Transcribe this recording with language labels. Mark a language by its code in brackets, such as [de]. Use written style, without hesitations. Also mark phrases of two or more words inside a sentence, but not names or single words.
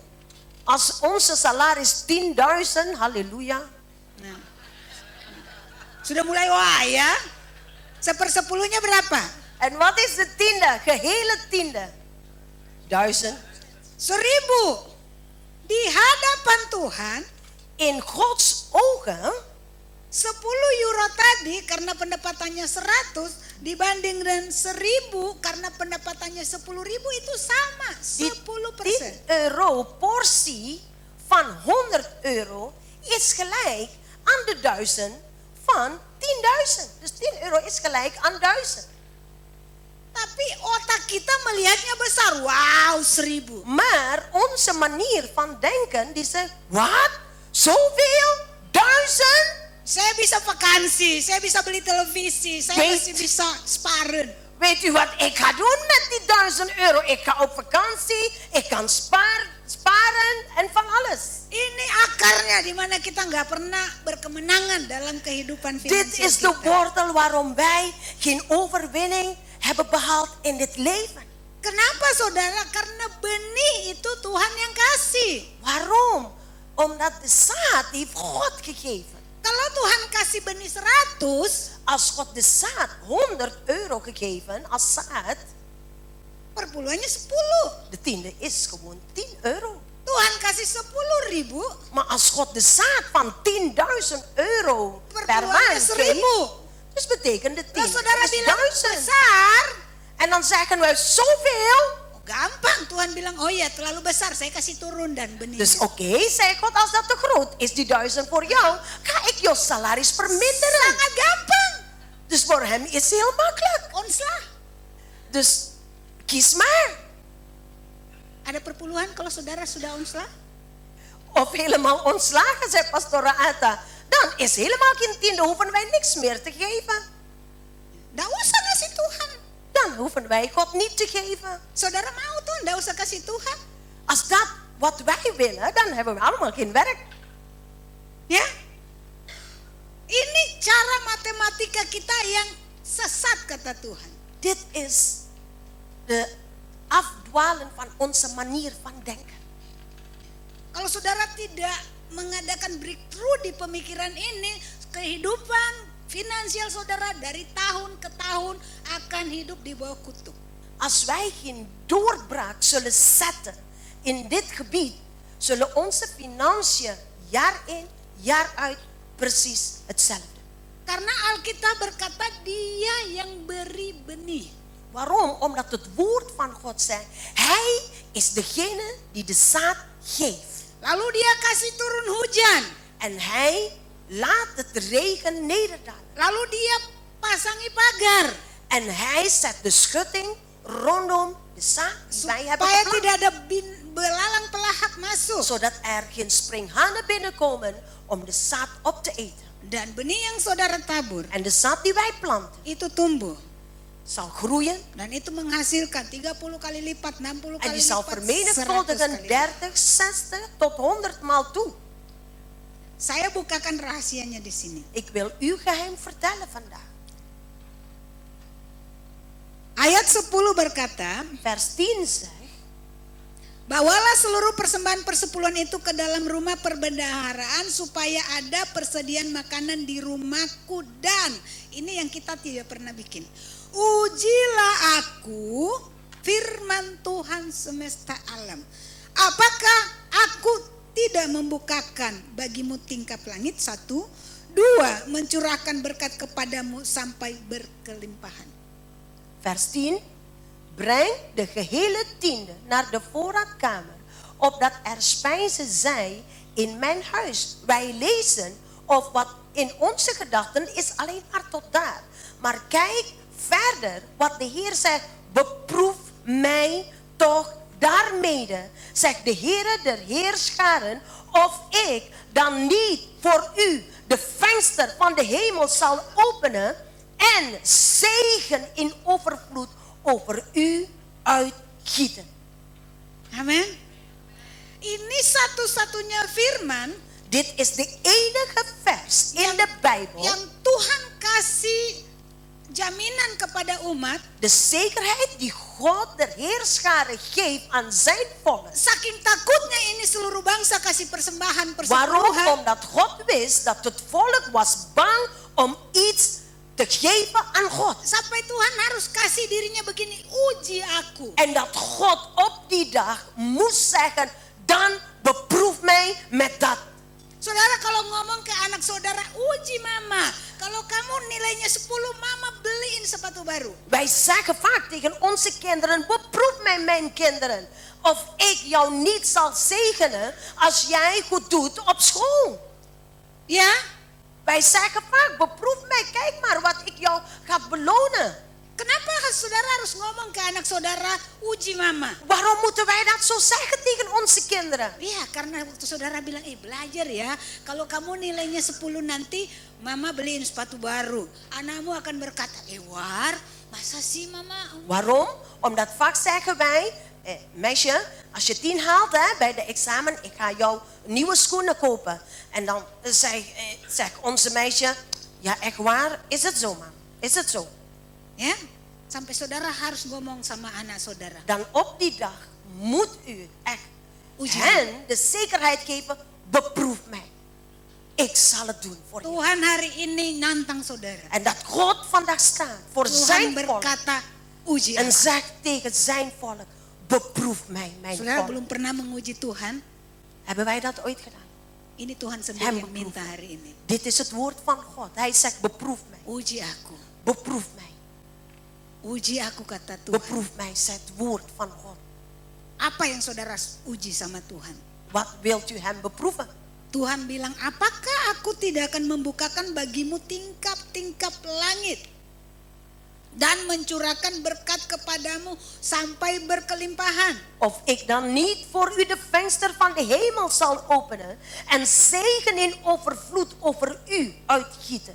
[nl] Als onze salaris 10.000, halleluja. [id] Nah, sudah mulai wah ya. 1/10-nya berapa? [nl] En wat is de tiende? Gehele tiende. 1000. 1.000. [id] Di hadapan Tuhan, [nl] In Gods ogen, [id] 10 euro tadi karena pendapatannya 100 dibanding dengan 1.000 karena pendapatannya 10.000 itu sama, [nl] die 10%. 10 euro portie van 100 euro is gelijk aan de 1000 van 10.000. Dus 10 euro is gelijk aan 1000. [id] Tapi otak kita melihatnya besar, wow 1.000. [nl] Maar onze manier van denken, die zegt, wat? Zoveel? 1000? [id] Saya bisa vakansi, saya bisa beli televisi, saya [nl] Weet- [id] masih bisa sparen. [nl] Weet u wat ik ga doen met die 1000 euro? Ik ga op vakantie, ik kan sparen en van alles. [id] Ini akarnya di mana kita nggak pernah berkemenangan dalam kehidupan [nl] Dit [id] finansial [nl] is de [id] kita. [nl] wortel waarom wij geen overwinning hebben behaald in dit leven. [id] Kenapa saudara? Karena benih itu Tuhan yang kasih. [nl] Waarom? Omdat de zaad die heeft God gegeven. [id] Kalau Tuhan kasih benih 100, [nl] Als God de zaad 100 euro gegeven als zaad, [id] perpuluhannya 10. [nl] de tiende is gewoon 10 euro. [id] Tuhan kasih 10.000, [nl] Maar als God de zaad van 10.000 euro per [id] perpuluhannya [nl] maand [id] 1.000. [nl] geeft, dus betekent de [id] Kalau [nl] tiende [id] saudara [nl] is [id] bilang [nl] 1000. [id] besar, [nl] En dan zeggen wij zoveel. [id] gampang. Tuhan bilang, oh ya terlalu besar, saya kasih turun dan benihnya. [nl] Dus oké, zei God, als dat te groot is, die 1000 voor jou, ga ik jouw salaris verminderen. [id] Sangat gampang. [nl] Dus voor hem is het heel makkelijk. [id] Onslah. [nl] Dus kies maar. [id] Ada perpuluhan kalau saudara sudah onslah? [nl] Of helemaal ontslagen, zei Pastor Atta. Dan is helemaal geen tiende, hoeven wij niks meer te geven. [id] Nggak usah ngasih Tuhan. [nl] Dan hoeven wij God niet te geven. [id] Saudara mau tuh, nggak usah kasih Tuhan. [nl] Als dat wat wij willen, dan hebben we allemaal geen werk. [id] Ya. Ini cara matematika kita yang sesat kata Tuhan. [nl] Dit is de afdwalen van onze manier van denken. [id] Kalau saudara tidak mengadakan breakthrough di pemikiran ini, kehidupan finansial saudara dari tahun ke tahun akan hidup di bawah kutuk. [nl] Als wij geen doorbraak zullen zetten in dit gebied, zullen onze financiën jaar in, jaar uit precies hetzelfde. [id] Karena Alkitab berkata dia yang beri benih. [nl] Waarom? Omdat het woord van God zegt, Hij is degene die de zaad geeft. [id] Lalu dia kasih turun hujan. [nl] En Hij laat het regen nederdalen. [id] Lalu dia pasangi pagar. [nl] En Hij zet de schutting rondom de zaad die wij hebben [id] Supaya [nl] geplant. [id] tidak ada belalang pelahap masuk. [nl] Zodat er geen springhanen binnenkomen om de zaad op te eten. [id] Dan benih yang saudara tabur [nl] En de zaad die wij planten [id] itu tumbuh. [nl] zal groeien. [id] Dan itu menghasilkan 30 kali lipat, 60 [nl] En [id] kali [nl] die zal [id] lipat, 100 [nl] vermenigvuldigen [id] kali lipat. [nl] 30, 60 tot 100 maal toe. [id] Saya bukakan rahasianya di sini. [nl] Ik wil uw geheim vertellen vandaag. [id] Ayat 10 berkata, [nl] Vers 10 zegt, [id] bawalah seluruh persembahan persepuluhan itu ke dalam rumah perbendaharaan supaya ada persediaan makanan di rumahku. Dan ini yang kita tidak pernah bikin. Ujilah aku, firman Tuhan semesta alam. Apakah aku tidak membukakan bagimu tingkap langit? 1, 2, mencurahkan berkat kepadamu sampai berkelimpahan. [nl] vers 10. Breng de gehele tiende naar de voorraadkamer, opdat er spijzen zij in mijn huis. Wij lezen, of wat in onze gedachten is alleen maar tot daar. Maar kijk verder wat de Heer zegt, beproef mij toch daarmede, zegt de Heere der Heerscharen, of ik dan niet voor u de venster van de hemel zal openen en zegen in overvloed over u uitgieten. Amin. [id] Ini satu-satunya firman [nl] Dit is de enige vers in de Bijbel. [id] yang Tuhan kasih jaminan kepada umat. [nl] De zekerheid die God de Heerscharen geeft aan zijn volk. [id] Saking takutnya ini seluruh bangsa kasih persembahan [nl] Waarom? [id] persepuluhan. [nl] Omdat God wist dat het volk was bang om iets te geven aan God. [id] Sampai Tuhan harus kasih dirinya begini, uji aku. [nl] En dat God op die dag moest zeggen, dan beproef mij met dat. [id] Saudara kalau ngomong ke anak saudara, uji mama. Kalau kamu nilainya 10, mama beliin sepatu baru. [nl] Wij zeggen vaak tegen onze kinderen, beproef mij mijn kinderen. Of ik jou niet zal zegenen als jij goed doet op school. [id] Ya, [nl] Wij zeggen vaak, beproef mij, kijk maar wat ik jou ga belonen. [id] kenapa saudara harus ngomong ke anak saudara, uji mama? [nl] Waarom moeten wij dat zo zeggen tegen onze kinderen? [id] Ya, karena waktu saudara bilang, belajar ya. Kalau kamu nilainya 10 nanti, mama beliin sepatu baru. Anakmu akan berkata, War, masa sih mama? [nl] Waarom? Omdat vaak zeggen wij, meisje, als je 10 haalt bij de examen, ik ga jou nieuwe schoenen kopen. En dan zegt onze meisje, ja echt waar, is het zo man? Is het zo? [id] Ya, sampai saudara harus ngomong sama anak saudara. [nl] Dan op die dag moet u echt [id] Uji. [nl] hen de zekerheid geven, beproef mij. Ik zal het doen voor je. [id] Tuhan hari ini nantang saudara. [nl] En dat God vandaag staat voor [id] Tuhan [nl] zijn volk [id] berkata, uji [nl] en [id] aku. [nl] zegt tegen zijn volk, beproef mij, mijn [id] Saudara [nl] volk. [id] belum pernah menguji Tuhan. [nl] Hebben wij dat ooit gedaan? [id] Ini Tuhan sendiri [nl] Hem [id] yang minta hari ini. [nl] Dit is het woord van God. Hij zegt, beproef mij. [id] Uji aku. [nl] Beproef mij. [id] Uji aku kata Tuhan. [nl] Beproef mij, zegt het woord van God. [id] Apa yang saudara uji sama Tuhan? [nl] Wat wilt u hem beproeven? [id] Tuhan bilang, apakah aku tidak akan membukakan bagimu tingkap-tingkap langit dan mencurahkan berkat kepadamu sampai berkelimpahan? [nl] Of ik dan niet voor u de venster van de hemel zal openen en zegen in overvloed over u uitgieten.